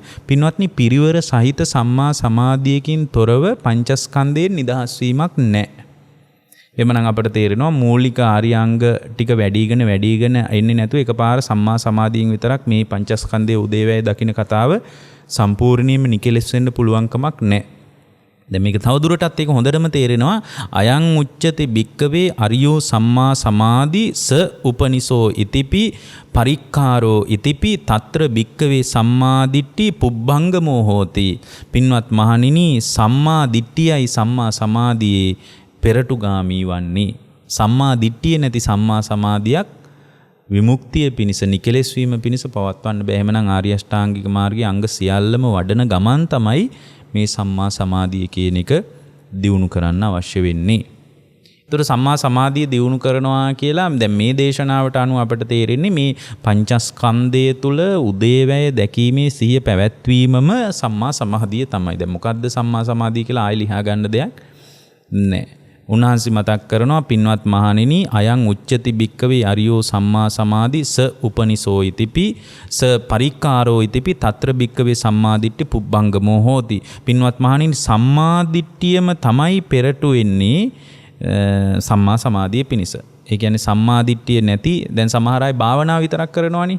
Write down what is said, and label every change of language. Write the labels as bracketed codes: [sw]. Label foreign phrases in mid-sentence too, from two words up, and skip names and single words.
[si] පින්වත්නි පිරිවර සහිත සම්මා සමාධියකින් තොරව පංචස්කන්ධයෙන් නිදහස් වීමක් නැහැ. එමනම් අපට තේරෙනවා මූලික ආර්යාංග ටික වැඩිගෙන එන්නේ නැතුව එකපාර සම්මා සමාධියෙන් විතරක් මේ පංචස්කන්ධයේ උදේවැය දකින්න කතාව සම්පූර්ණයෙන්ම නිකලෙස් වෙන්න පුළුවන්කමක් නැහැ. දැන් මේක තවදුරටත් ඒක හොඳටම තේරෙනවා [pi] අයං උච්චති භික්කවේ අරියෝ සම්මා සමාධි ස උපනිසෝ ඉතිපි පරික්කාරෝ ඉතිපි තත්‍ර භික්කවේ සම්මා දිට්ඨි පුබ්බංගමෝ හෝති. [si] පින්වත් මහණෙනි සම්මා දිට්ඨියයි සම්මා සමාධියේ පෙරටුගාමී වන්නේ. සම්මා දිට්ඨිය නැති සම්මා සමාධියක් විමුක්තිය පිණිස නිකලෙස් වීම පිණිස පවත්වන්න බෑ. එහෙමනම් ආර්ය අෂ්ටාංගික මාර්ගයේ අංග සියල්ලම වඩන ගමන් තමයි මේ සම්මා සමාධිය කියන එක දියුණු කරන්න අවශ්‍ය වෙන්නේ. ඒතර සම්මා සමාධිය දියුණු කරනවා කියලා දැන් මේ දේශනාවට අනුව අපට තේරෙන්නේ මේ පංචස්කන්ධය තුල උදේවැය දැකීමේ සිහිය පැවැත්වීමම සම්මා සමාධිය තමයි. දැන් මොකද්ද සම්මා සමාධිය කියලා ආයෙ ලියා ගන්න දෙයක් නැහැ. උන්වහන්සේ මතක් කරනවා පින්වත් මහණෙනි [pi] අයං උච්චති භික්කවේ අරියෝ සම්මා සමාධි ස උපනිසෝ ඉතිපි ස පරික්කාරෝ ඉතිපි තත්‍ර භික්කවේ සම්මා දිට්ඨි පුබ්බංගමෝ හෝති. [si] පින්වත් මහණෙනි සම්මා දිට්ඨියම තමයි පෙරටු වෙන්නේ සම්මා සමාධිය පිණිස. ඒ කියන්නේ සම්මා දිට්ඨිය නැති දැන් සමහර අය භාවනාව විතරක් කරනවානේ.